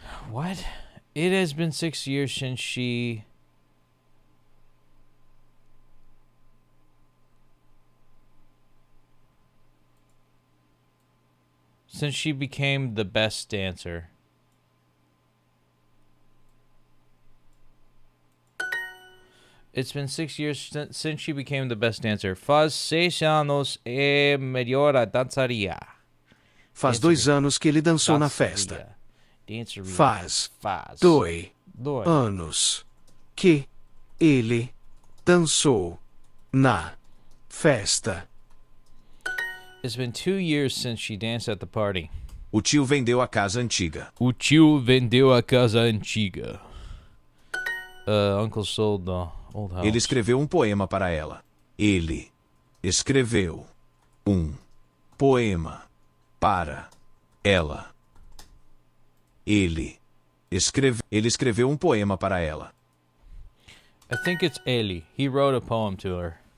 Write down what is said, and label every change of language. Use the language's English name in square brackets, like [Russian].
[English] what it has been 6 years since she became the best dancer. It's been 6 years since she became the best dancer. [Portuguese] Faz 6 anos é melhor a dançaria. Faz 2 anos que ele dançou na festa. Danceria. Faz Faz. 2 Dois. anos que ele dançou na festa. [English] It's been 2 years since she danced at the party. [Portuguese] O tio vendeu a casa antiga. O tio vendeu a casa antiga. [English] Uncle sold the old house. [Portuguese] Ele escreveu um poema para ela. Ele escreveu um poema para ela. Ele escreveu um poema para ela. [English] I think it's ele. He wrote a poem to her.